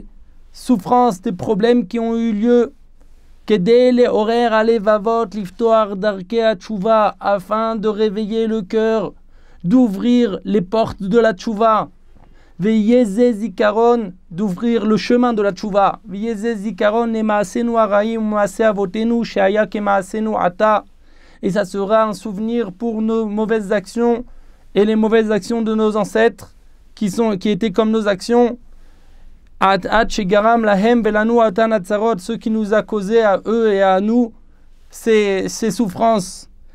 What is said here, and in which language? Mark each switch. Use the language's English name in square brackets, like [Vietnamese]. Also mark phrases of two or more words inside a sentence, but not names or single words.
[French] souffrances, des problèmes qui ont eu lieu, [Hebrew] כדי לעורר לבבות לפתוח דרכי התשובה, [French] afin de réveiller le cœur, d'ouvrir les portes de la Tshuva, [Hebrew] ויהיה זכרון, [French] d'ouvrir le chemin de la Tshuva, [Hebrew] ויהיה זכרון למעשינו הרעים מעשה אבותינו שהיו כמעשינו עתה, [French] et ça sera un souvenir pour nos mauvaises actions et les mauvaises actions de nos ancêtres qui étaient comme nos actions. Ceux qui nous a causé à eux et à nous ces souffrances.